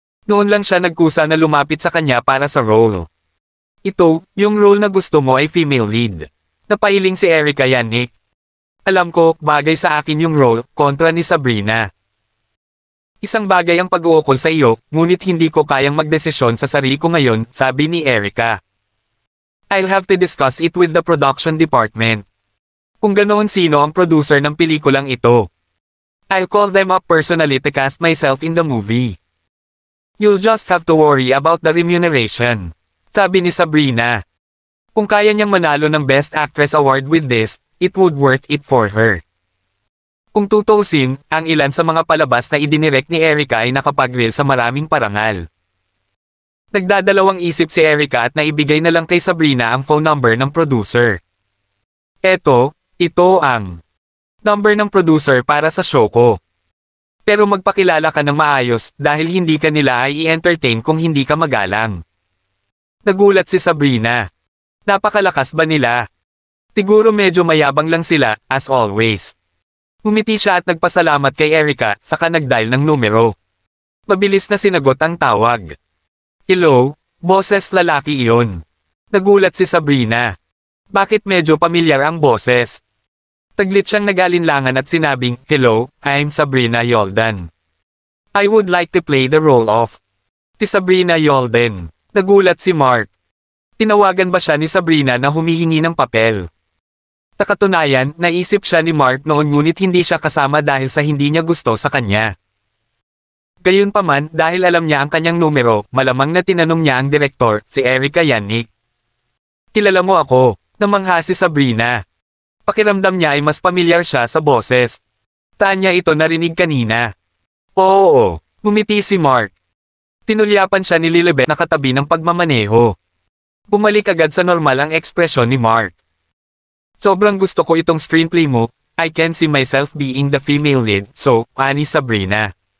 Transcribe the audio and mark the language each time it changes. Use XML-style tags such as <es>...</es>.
<tl>Noon lang siya nagkusa na lumapit sa kanya para sa role. Ito, yung role na gusto mo ay female lead. Napailing si Erica Yannick. Alam ko, bagay sa akin yung role, kontra ni Sabrina. Isang bagay ang pag-uukol sa iyo, ngunit hindi ko kayang magdesisyon sa sarili ko ngayon, sabi ni Erica.</tl> <en>I'll have to discuss it with the production department.</en> <tl>Kung ganoon sino ang producer ng pelikulang ito.</tl> <en>I'll call them up personally to cast myself in the movie. You'll just have to worry about the remuneration.</en> <tl>Sabi ni Sabrina. Kung kaya niyang manalo ng</tl> <en>Best Actress Award with this, it would worth it for her.</en> <tl>Kung tutuusin, ang ilan sa mga palabas na idinirect ni Erica ay nakapag-reel sa maraming parangal. Nagdadalawang isip si Erica at naibigay na lang kay Sabrina ang phone number ng producer. Ito ang number ng producer para sa show ko. Pero magpakilala ka ng maayos dahil hindi ka nila ay i-entertain kung hindi ka magalang. Nagulat si Sabrina. Napakalakas ba nila? Siguro medyo mayabang lang sila,</tl> <en>as always.</en> <tl>Ngumiti siya at nagpasalamat kay Erica, saka nag-dial ng numero. Mabilis na sinagot ang tawag. Hello, boses lalaki iyon. Nagulat si Sabrina. Bakit medyo pamilyar ang boses? Taglit siyang nagalinlangan at sinabing,</tl> <en>hello, I'm Sabrina Yoldan. I would like to play the role of si Sabrina Yoldan.</en> <tl>Nagulat si Mark. Tinawagan ba siya ni Sabrina na humihingi ng papel? Sa katunayan, naisip siya ni Mark noon ngunit hindi siya kasama dahil sa hindi niya gusto sa kanya. Gayunpaman, dahil alam niya ang kanyang numero, malamang na tinanong niya ang direktor, si Erica Yannick. Kilala mo ako, namangha si Sabrina. Pakiramdam niya ay mas pamilyar siya sa boses. Saan niya ito narinig kanina? Oo, ngumiti si Mark. Tinulyapan siya ni Lilibet na katabi ng pagmamaneho. Bumalik agad sa normal ang ekspresyon ni Mark. Sobrang gusto ko itong screenplay mo,</tl> <en>I can see myself being the female lead, so,</en> <tl>ani Sabrina.</tl>